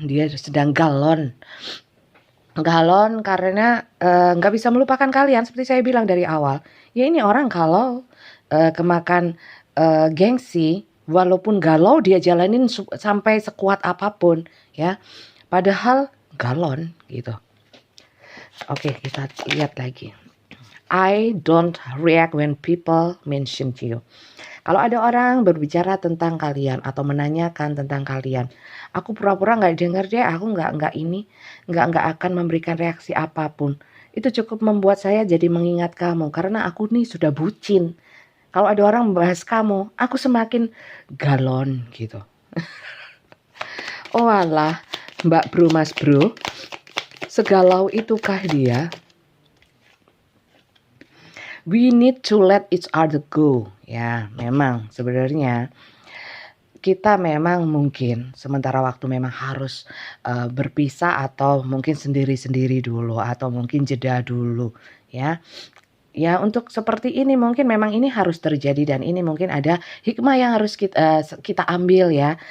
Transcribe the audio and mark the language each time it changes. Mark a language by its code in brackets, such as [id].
[id] Dia sedang galon karena nggak bisa melupakan kalian. Seperti saya bilang dari awal, ya ini orang kalau kemakan gengsi, walaupun galau dia jalanin sampai sekuat apapun ya, padahal galon gitu. Oke, kita lihat lagi. [en] I don't react when people mention you. [id] Kalau ada orang berbicara tentang kalian atau menanyakan tentang kalian, aku pura-pura nggak dengar deh. Aku nggak akan memberikan reaksi apapun. Itu cukup membuat saya jadi mengingat kamu karena aku nih sudah bucin. Kalau ada orang membahas kamu, aku semakin galon gitu. Oh alah, Mbak Bro, Mas Bro, segalau itukah dia? [en] We need to let each other go. [id] Ya, memang sebenarnya kita memang mungkin sementara waktu memang harus berpisah atau mungkin sendiri-sendiri dulu atau mungkin jeda dulu ya. Ya untuk seperti ini mungkin memang ini harus terjadi dan ini mungkin ada hikmah yang harus kita ambil ya.